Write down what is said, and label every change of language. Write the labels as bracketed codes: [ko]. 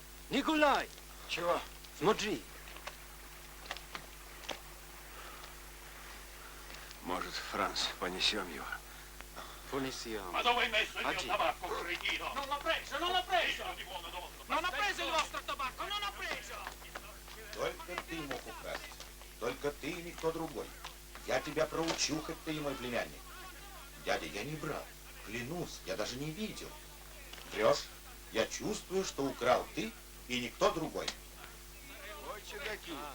[ru] Николай! Чего? Смотри. Может, Франц, понесем его? Понесем. [it] Ma dove hai messo il mio Oggi. tabacco, cretino? Non l'ho preso, non l'ho preso! Non ho preso il vostro tabacco, non ho preso! [ru] Только ты мог украсть. Только ты и никто другой. Я тебя проучу, хоть ты и мой племянник. Дядя, я не брал. Клянусь, я даже не видел. Врешь? Я чувствую, что украл ты и никто другой. Ой, чудаки.